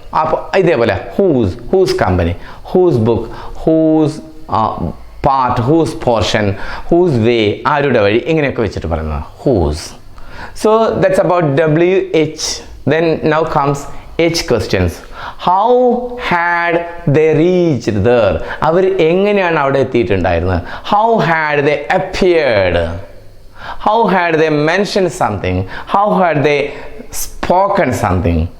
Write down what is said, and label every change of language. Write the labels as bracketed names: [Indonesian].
[Malayalam] അപ്പോൾ ഇതേപോലെ [English] whose company, whose book, whose part, whose portion, whose way, [Malayalam] ആരുടെ വഴി, ഇങ്ങനെയൊക്കെ വെച്ചിട്ട് പറയുന്നത് [English] whose. So that's about WH. Then now comes H questions. How had they reached there? [Malayalam] അവർ എങ്ങനെയാണ് അവിടെ എത്തിയിട്ടുണ്ടായിരുന്നത്? [English] How had they appeared? How had they mentioned something? How had they spoken something?